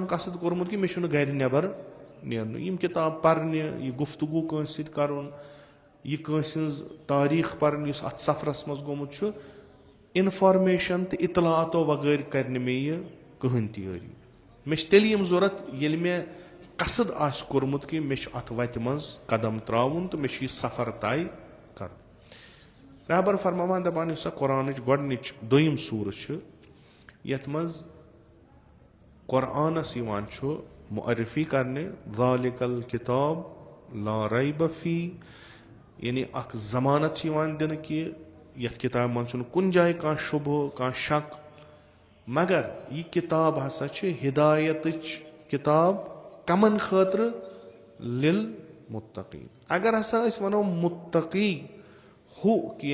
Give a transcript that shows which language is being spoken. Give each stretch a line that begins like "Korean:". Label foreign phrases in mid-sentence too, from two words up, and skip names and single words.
Kashmiri: قصد کوٚرمُت کہِ مےٚ چھُنہٕ گرِ نٮ۪بر نیرنُے یِم کِتاب پرنہِ یہِ گُفتگوٗ کٲنٛسہِ سۭتۍ کرُن یہِ کٲنٛسہِ ہٕنٛز تٲریٖخ پرٕنۍ یُس اتھ سفرس منٛز گوٚمُت چھُ انفارمیشن تہٕ اطلاعاتو وغٲر کرِ نہٕ مےٚ یہِ کٕہٕنۍ تہِ یٲری مےٚ چھِ تیٚلہِ یِم ضوٚرتھ ییٚلہِ مےٚ قصد آسہِ کوٚرمُت کہِ مےٚ چھُ اتھ وتہِ منٛز قدم تراوُن تہٕ مےٚ چھُ یہِ سفر طے کرُن رہبر فرماوان دپان یُس سۄ قرآنٕچ گۄڈنِچ دوٚیِم سوٗرٕ چھِ یتھ منٛز قرآنس یِوان چھُ معرفی کرنہِ
Arabic: ذالِکَ الکِتاب لا ریب فیہ
Kashmiri: یعنی اکھ ضمانت چھِ یِوان دِنہٕ کہِ یتھ کِتابہِ منٛز چھُنہٕ کُنہِ جایہِ کانٛہہ شُبہٕ کانٛہہ شک مگر یہِ کِتاب ہسا چھِ ہدایتٕچ کِتاب کمن خٲطرٕ لِلمُتقیٖن اگر ہسا أسۍ ونو مُتقی ہُہ کہِ